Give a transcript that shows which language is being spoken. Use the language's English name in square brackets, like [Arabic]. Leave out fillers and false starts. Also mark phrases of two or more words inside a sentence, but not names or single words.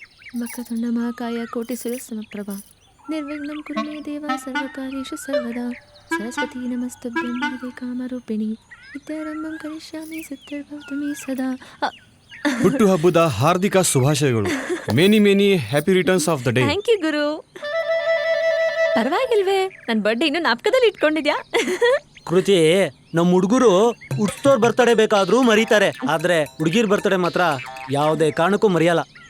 [Sanskrit] ಮಕತುಂಡ ಮಹಾಕಾಯ ಕೋಟಿ ಸಮಪ್ರಭಾ ನಿರ್ವಿಘ್ನಂ ಕುರು ಮೇ ದೇವ ಸರ್ವಕಾರ್ಯೇಷು ಸರ್ವದಾ ಸರಸ್ವತಿ ನಮಸ್ತುಭ್ಯಂ ವರದೆ ಕಾಮರೂಪಿಣಿ ವಿದ್ಯಾರಂಭಂ ಕರಿಷ್ಯಾಮಿ ಸಿದ್ಧಿರ್ಭವತು ಮೇ ಸದಾ. [Kannada] ಹುಟ್ಟುಹಬ್ಬದ ಹಾರ್ದಿಕ ಶುಭಾಶಯಗಳು. [English] many many happy returns of the day. thank you guru. [Kannada] ಪರವಾಗಿಲ್ವೇ, ನನ್ನ ಬರ್ಡೇ ಇನ್ನೂ ನಾಪಕದಲ್ಲಿ ಇಟ್ಕೊಂಡಿದ್ಯಾ? ಕೃತಿ, ನಮ್ಮ ಹುಡುಗರು ಹುಟ್ಟೋರ್ ಬರ್ತಡೇ ಬೇಕಾದ್ರೂ ಮರೀತಾರೆ, ಆದ್ರೆ ಹುಡುಗಿರ್ ಬರ್ತಡೇ ಮಾತ್ರ ಯಾವುದೇ ಕಾರಣಕ್ಕೂ ಮರೆಯಲ್ಲ.